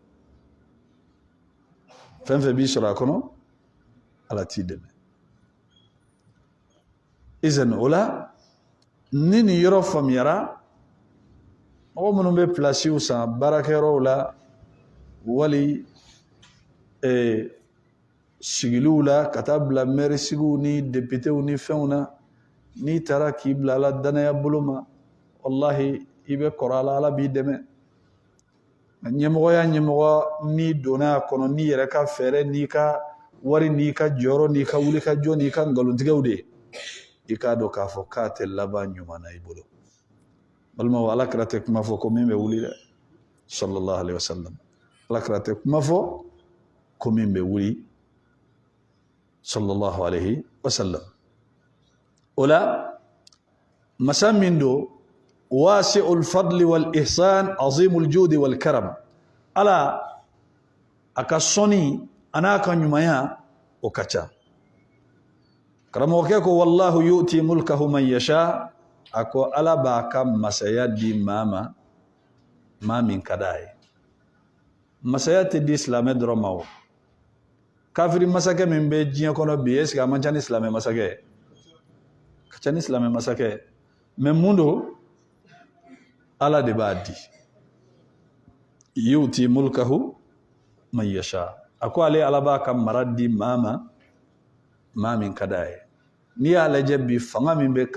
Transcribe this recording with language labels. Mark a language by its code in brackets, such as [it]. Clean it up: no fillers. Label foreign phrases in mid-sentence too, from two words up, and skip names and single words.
[bm] fɛn fɛn b'i sɔrɔ a kɔnɔ ala t'i dɛmɛ izan o la ni nin yɔrɔ faamuyara mɔgɔ minnu bɛ pilasiw san baarakɛyɔrɔw la wali sigiliw la ka taa bila mɛrisigiw ni deputew ni fɛnw na n'i taara k'i bila ala danaya bolo ma wallahi i bɛ kɔrɔ a la ala b'i dɛmɛ ɲɛmɔgɔ n'i donna a kɔnɔ n'i yɛrɛ ka fɛɛrɛ n'i ka wari n'i ka jɔyɔrɔ n'i ka wulikajɔ n'i ka nkalontigɛw de i k'a dɔn k'a fɔ k'a tɛ laban ɲuman na i bolo balimaw alakira tɛ kuma fɔ ko min bɛ wuli dɛ [ar] صلى الله عليه وسلم [bm] alakira tɛ kuma fɔ ko min bɛ wuli [ar] صلى الله عليه وسلم [bm] o la masa min don [ar] واسع الفضل والإحسان عظيم الجود والكرم [bm] ala a ka sɔnni a n'a ka ɲumanya o ka ca karamɔgɔkɛ ko [ar] والله يؤتي ملكه من يشاء [bm] a ko ala b'a ka masaya di maa ma maa min ka d'a ye masaya tɛ di silamɛ dɔrɔn ma o kafiri masakɛ min bɛ diɲɛ kɔnɔ bi [fr] est ce que [bm] a man ca ni silamɛ masakɛ ye ka ca ni silamɛ masakɛ ye mais mun don ala de b'a di [ar] يؤتي ملكه من يشاء [bm] a ko ale ala b'a ka mara di maa ma maa min ka d'a ye n'i y'a lajɛ bi fanga min bɛ